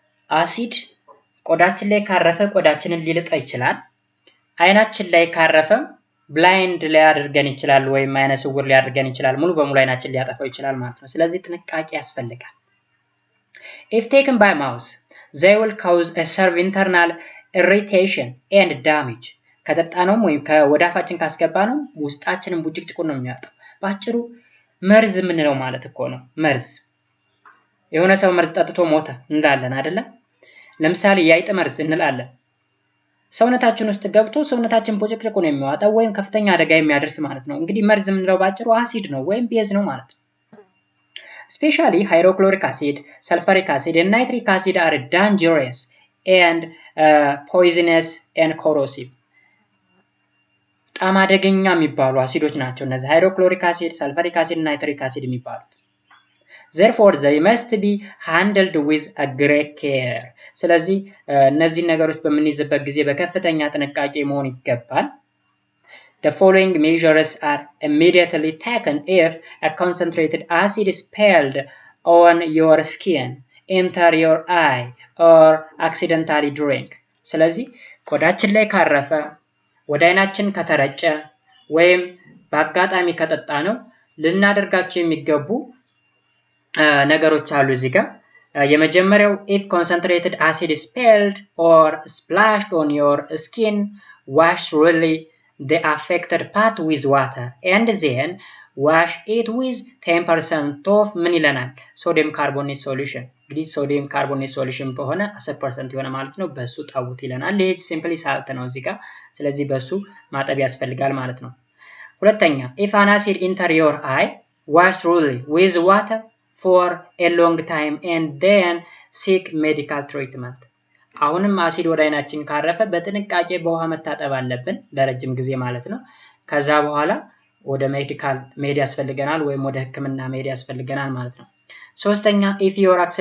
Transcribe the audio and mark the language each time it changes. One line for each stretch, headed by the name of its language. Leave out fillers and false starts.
Amharic: አሲድ ቆዳችን ላይ ካረፈ ቆዳችንን ሊልጥ ይችላል። አይናችን ላይ ካረፈ ብላይንድ ሊያደርገን ይችላል ወይም አይነ ስውር ሊያደርገን ይችላል። ሙሉ በሙሉ አይናችን ሊያጠፋው ይችላል ማለት ነው። ስለዚህ ጥንቃቄ ያስፈልጋል።
English: if taken by mouth they will cause a severe internal irritation and damage.
Amharic: ከጠጣነውም ወይም ከወዳፋችን ካስገባነው ውስጣችንን ቡጭቅጭቁን ነው የሚያወጣው። ባጭሩ መርዝ የምንለው ማለት እኮ ነው። መርዝ የሆነ ሰው መርዝ ጠጥቶ ሞተ እንዳለን አይደለም። ለምሳሌ የአይጥ መርዝ እንላለን። ሰውነታችን ውስጥ ገብቶ ሰውነታችን ቡጭቅጭቁ ነው የሚያወጣው ወይም ከፍተኛ አደጋ የሚያደርስ ማለት ነው። እንግዲህ መርዝ የምንለው ባጭሩ አሲድ ነው ወይም ቤዝ ነው ማለት ነው።
English: especially hydrochloric acid, sulfuric acid and nitric acid are dangerous and poisonous and corrosive.
Amharic: በጣም አደገኛ የሚባሉ አሲዶች ናቸው እነዚህ ሃይድሮክሎሪክ አሲድ፣ ሰልፈሪክ አሲድ እና ናይትሪክ አሲድ የሚባሉት።
English: therefore they must be handled with a great care.
Amharic: ስለዚህ እነዚህ ነገሮች በምንይዝበት ጊዜ በከፍተኛ ጥንቃቄ መሆን ይገባል።
English: The following measures are immediately taken if a concentrated acid is spilled on your skin, enter your eye or accidentally drink.
Amharic: ስለዚህ ቆዳችን ላይ ካረፈ ወደ አይናችን ከተረጨ ወይም በአጋጣሚ ከጠጣ ነው ልናደርጋቸው የሚገቡ ነገሮች አሉ እዚህ ጋር። የመጀመሪያው
English: if concentrated acid is spilled or splashed on your skin, wash really the affected part with water and then wash it with 10% of
Amharic: ምን ይለናል ሶዲየም ካርቦኔት ሶሉሽን እንግዲህ ሶዲየም ካርቦኔት ሶሉሽን በሆነ 10% የሆነ ማለት ነው በሱ ጣውት ይለናል ይሄ ሲምፕሊ ሳልት ነው እዚህ ጋር ስለዚህ በሱ ማጠብ ያስፈልጋል ማለት ነው ሁለተኛ
English: if an acid enter your eye wash thoroughly with water for a long time and then seek medical treatment
Amharic: አሁንም አሲድ ወደ አይናችን ካረፈ በጥንቃቄ በውሃ መታጠብ አለብን ለረጅም ጊዜ ማለት ነው ከዛ በኋላ ወደ ሜዲካል መሄድ ያስፈልገናል ወይም ወደ ህክምና መሄድ ያስፈልገናል ማለት ነው ሶስተኛ
English: if you